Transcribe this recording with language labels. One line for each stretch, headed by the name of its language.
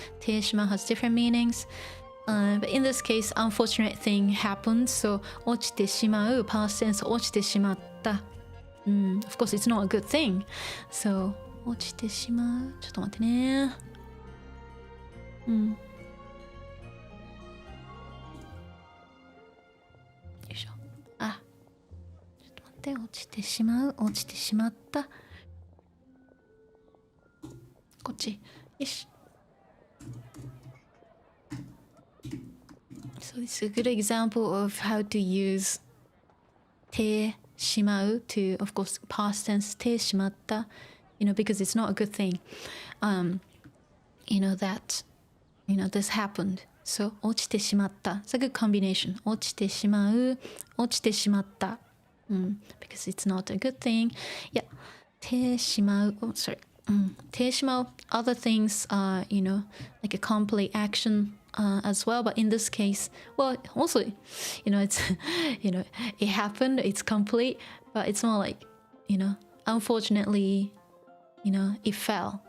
English: てしまう has different meanings. But in this case, unfortunate thing happened. So, 落ちてしまう past tense 落ちてしまった。 Of course, it's not a good thing.
Japanese: So, 落ちてしまう。ちょっと待ってね。よいしょ。あ、ちょっと待って。落ちてしまう。落ちてしまった。こっち。よし。
English: So this is a good example of how to use てしまう to, of course, past tense てしまった you know, because it's not a good thing. You know that, you know, this happened. So 落ちてしまった it's a good combination. 落ちてしまう落ちてしまった because it's not a good thing. Yeah. てしまう oh, sorry. てしまう other things are, you know, like a complete action as well, but in this case, well, also, you know, it's, you know, it happened, it's complete, but it's more like, you know, unfortunately, you know, it fell.